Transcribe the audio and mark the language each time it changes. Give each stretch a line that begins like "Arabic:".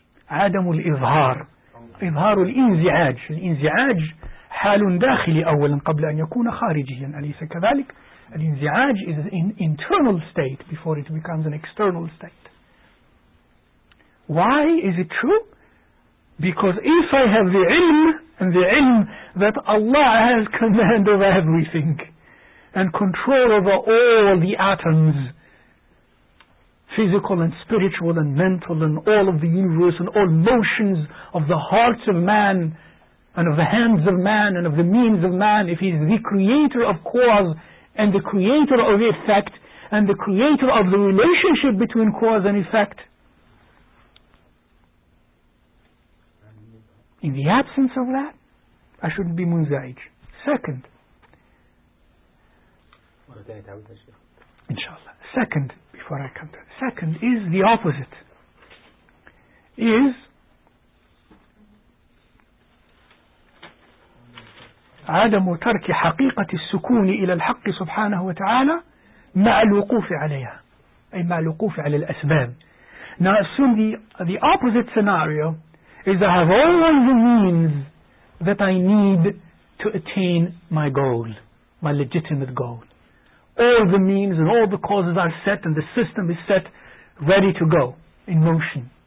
Arabic: عدم الإظهار إظهار الانزعاج. الانزعاج حال داخلي أولا قبل أن يكون خارجيا، أليس كذلك؟ الانزعاج
English: is an internal state before it becomes an external state. Why is it true? Because if I have the ilm, and the ilm that Allah has command over everything and control over all the atoms, physical and spiritual and mental, and all of the universe and all motions of the hearts of man and of the hands of man and of the means of man, if he is the creator of cause and the creator of effect and the creator of the relationship between cause and effect, in the absence of that, I shouldn't be munza'ij. Second, inshallah, second, before I come to it, second is the opposite, is
Arabic: عدم ترك حقيقة السكون إلى الحق سبحانه وتعالى مع الوقوف عليها، أي مع الوقوف على الأسباب.
English: Now assume the opposite scenario is I have all the means that I need to attain my goal, my legitimate goal. All the means and all the causes are set and the system is set, ready to go, in motion.